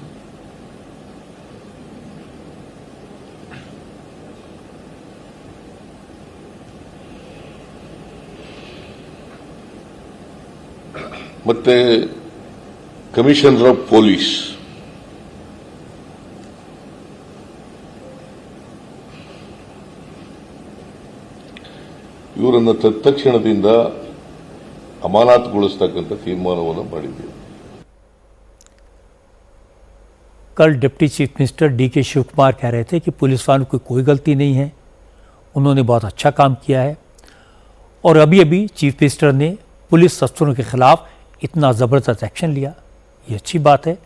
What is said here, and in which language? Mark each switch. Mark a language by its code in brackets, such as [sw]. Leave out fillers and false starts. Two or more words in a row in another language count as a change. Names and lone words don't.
[kn] ಮತ್ತೆ [en] commissioner of police [kn] ಇವರನ್ನು ತತ್ಕ್ಷಣದಿಂದ ಅಮಾನತುಗೊಳಿಸತಕ್ಕಂಥ ತೀರ್ಮಾನವನ್ನು ಮಾಡಿದ್ದೇವೆ। [hi] कल [en] deputy chief minister [hi] डीके शिव कुमार कह रहे थे कि पुलिस वालों की कोई गलती नहीं है, उन्होंने बहुत अच्छा काम किया है। और अभी अभी [en] chief minister [hi] ने पुलिस अफसरों के खिलाफ इतना ज़बरदस्त एक्शन लिया, ये अच्छी बात है।